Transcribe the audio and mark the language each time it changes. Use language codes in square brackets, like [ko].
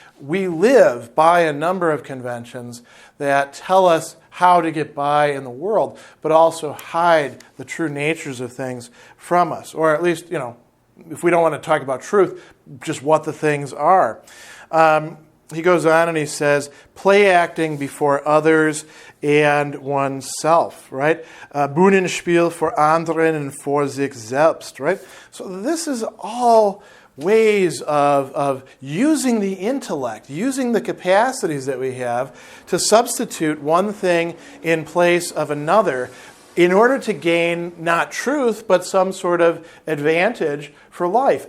[en] We live by a number of conventions that tell us how to get by in the world, but also hide the true natures of things from us. Or at least, if we don't want to talk about truth, just what the things are. He goes on and he says, play acting before others and oneself, right? [de] Bühnenspiel vor anderen und vor sich selbst, [en] right? So this is all ways of using the intellect, using the capacities that we have to substitute one thing in place of another in order to gain not truth, but some sort of advantage for life.